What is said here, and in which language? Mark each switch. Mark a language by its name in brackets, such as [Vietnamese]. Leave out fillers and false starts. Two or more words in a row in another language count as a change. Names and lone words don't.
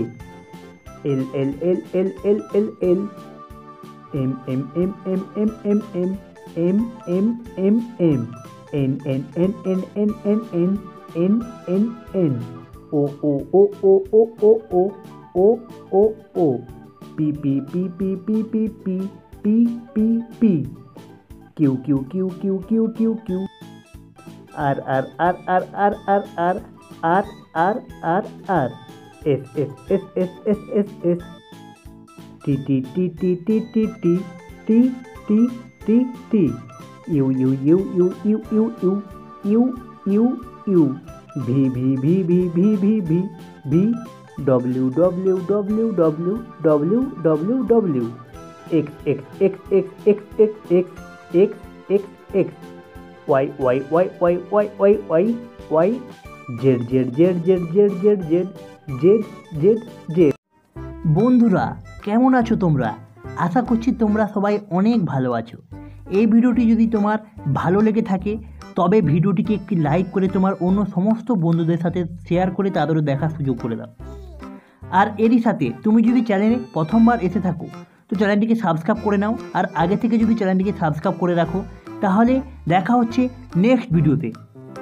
[English] L L L L L L L M M M M M M M M M M M N N N N N N N N N N O O O O O O O O O O P P P P P P P P P P Q Q Q Q Q Q Q R R R R R R R R R R R S S S S S S S T T T T T T T T T T T U U U U U U U U U U V V V V V V V V W W W W W W W X X X X X X X X X X Y Y Y Y Y Y Y Y Z Z Z Z Z Z Z Z Z Z [Bangla] বন্ধুরা কেমন আছো তোমরা? আশা করছি তোমরা সবাই অনেক ভালো আছো। এই ভিডিওটি যদি তোমার ভালো লেগে থাকে তবে ভিডিওটিকে একটি লাইক করে তোমার অন্য সমস্ত বন্ধুদের সাথে শেয়ার করে তাদেরও দেখার সুযোগ করে দাও। আর এরই সাথে তুমি যদি চ্যানেলে প্রথমবার এসে থাকো তো চ্যানেলটিকে সাবস্ক্রাইব করে নাও, আর আগে থেকে যদি চ্যানেলটিকে সাবস্ক্রাইব করে রাখো তাহলে দেখা হচ্ছে নেক্সট ভিডিওতে।